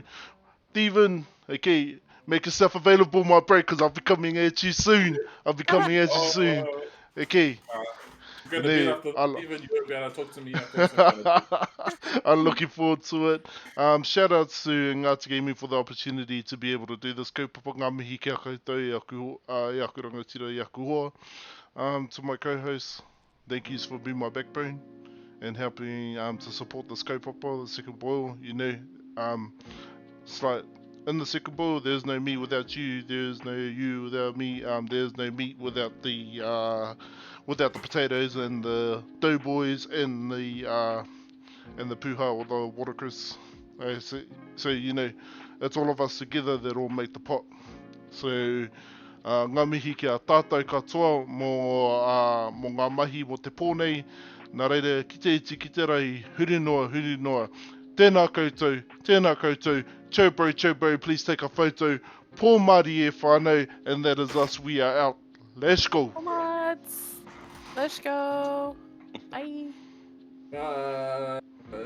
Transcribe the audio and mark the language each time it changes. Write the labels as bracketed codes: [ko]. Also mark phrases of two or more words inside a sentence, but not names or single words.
[en] Steven, okay, make yourself available, my bro, because I'll be coming at you soon. Okay. You're gonna be Nee, after I'll- even you won't be able to talk to me after. I'm looking forward to it. Shout out to Ngāti Gaming for the opportunity to be able to do this. [mi] Kaupapa ngā mihi kia koutou i aku rangatira i aku hoa. [en] To my co-hosts, thank yous for being my backbone and helping to support this kaupapa, the second boil. It's like in the second boil, there's no me without you. There's no you without me. There's no meat without the potatoes and the doughboys and the puha or the watercress. So it's all of us together that all make the pot. [mi] So ngā mihi kia tātou katoa mō ngā mahi mo te pōnei. Nā reira, ki te iti, ki te rai, huri noa. Tēnā koutou, [en] Cho bro, please take a photo. [mi] Pō Māori e whānau, [en] and that is us, we are out. Let's go. Let's go. Bye. Bye.